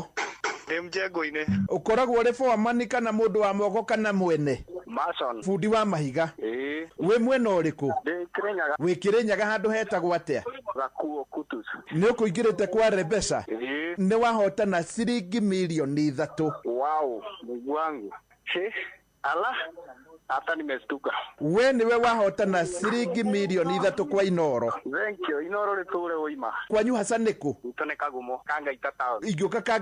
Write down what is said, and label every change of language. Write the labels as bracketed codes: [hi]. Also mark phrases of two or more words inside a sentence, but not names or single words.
[ki] Ndĩ mjengo-inĩ. Ũkoragwo ũrĩ foreman kana mũndũ wa moko kana mwene? Mason. Fundi wa mahiga. Wĩ mwena ũrĩkũ? Ndĩ Kĩrĩnyaga. Wĩ Kĩrĩnyaga handũ hetagwo atĩa? Gakuo Kutus. Nĩ ũkũingĩrĩte kwa Rebesa? Nĩ wahotana ciringi milioni 3. [sw] Wow, Mungu wangu. Ala. Hata nimestuka. [ki] We niwe wahotana ciringi milioni 3 kwa Inoro. [en] Thank you. [ki] Inoro rĩtũre ũima. Kwanyu hasa nĩkũ? Tũne Kagumo, Kanga Itatao. Ingĩũka